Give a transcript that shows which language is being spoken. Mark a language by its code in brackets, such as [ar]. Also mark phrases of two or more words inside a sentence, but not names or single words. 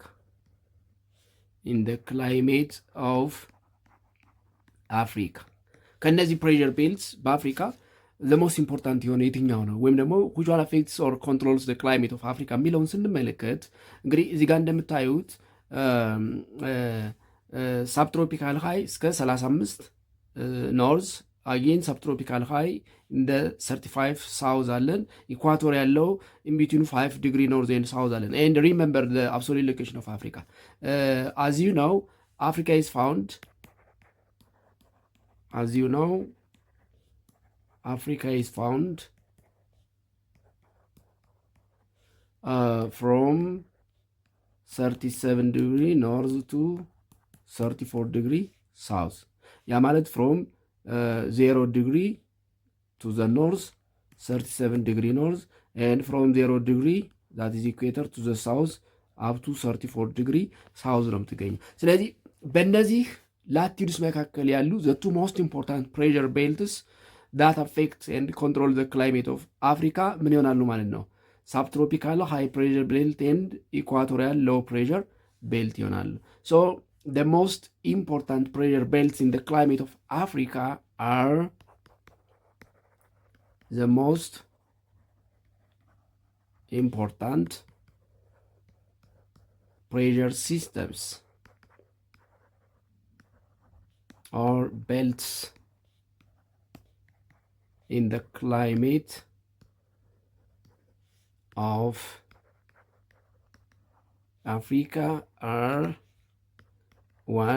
[en] In the climate of Africa, [am] ከነዚህ [en] pressure belts [am] በአፍሪካ [en] the most important [am] የሆነ የትኛው ነው? ወይም ደግሞ [en] which one affects or controls the climate of Africa [am] የሚለውን ስንመለከት እንግዲህ እዚህ ጋር እንደምታዩት [en] subtropical high እስከ 35 north again subtropical high እንደ 35 ሳውዝ [am] አለን። ኢኳቶር ያለው [en] in between 5 degree north and south አለን። and remember the absolute location of Africa. As you know, Africa is found from 37 degree north to 34 degree south. [am] ያ ማለት [en] from 0 degree to the north 37 degree north and from 0 degree that is equator to the south up to 34 degree south [am] ነው የምትገኘው። ስለዚህ በእነዚህ ላቲቱድስ መካከል ያሉ [en] the two most important pressure belts that affect and control the climate of Africa [am] ምን ይሆናሉ ማለት ነው? [en] subtropical high pressure belt and equatorial low pressure belt ይሆናሉ። so the most important pressure belts in the climate of Africa are the most important pressure systems or belts in the climate of Africa are 1.